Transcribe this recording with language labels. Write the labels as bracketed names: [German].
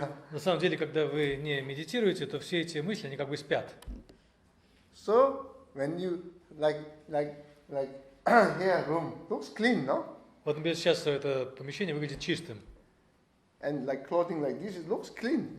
[Russian] На самом деле, когда вы не медитируете, то все эти мысли, они как бы спят. [English] So, when you like here room looks clean, no? [Russian] Вот, например, сейчас это помещение выглядит чистым. [English] And like clothing like this, it looks clean.